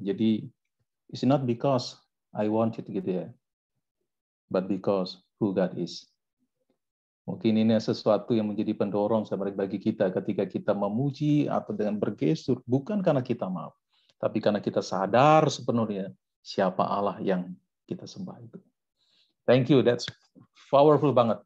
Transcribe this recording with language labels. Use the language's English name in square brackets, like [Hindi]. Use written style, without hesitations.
[English] Jadi it's not because I want you to get there, but because who God is. [Indonesian] Mungkin ini sesuatu yang menjadi pendorong bagi kita ketika kita memuji atau dengan bergestur, bukan karena kita mau, tapi karena kita sadar sepenuhnya siapa Allah yang kita sembah itu. [English] Thank you, that's powerful banget.